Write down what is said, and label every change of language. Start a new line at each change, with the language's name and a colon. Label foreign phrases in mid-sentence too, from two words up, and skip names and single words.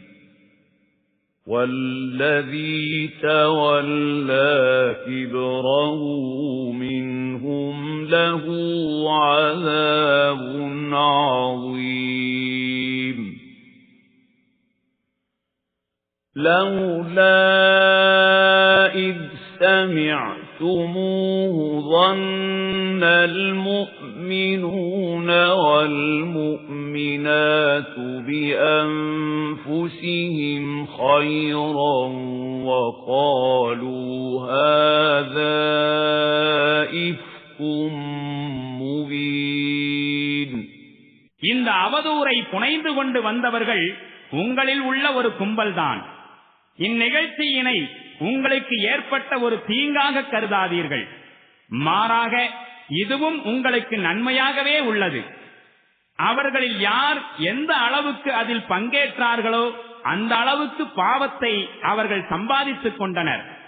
Arabic: والذي تولى كبره منهم له عذاب عظيم لولا إذ سمعتموه ظن المؤمنون والمؤمنات بأنفسهم خيرا وقالوا هذا إفك مبين.
Tamil: இந்த அவதூறை புனைந்து கொண்டு வந்தவர்கள் உங்களில் உள்ள ஒரு கும்பல்தான். இந்நிகழ்ச்சியினை உங்களுக்கு ஏற்பட்ட ஒரு தீங்காக கருதாதீர்கள். மாறாக இதுவும் உங்களுக்கு நன்மையாகவே உள்ளது. அவர்களில் யார் எந்த அளவுக்கு அதில் பங்கேற்றார்களோ அந்த அளவுக்கு பாவத்தை அவர்கள் சம்பாதித்துக் கொண்டனர்.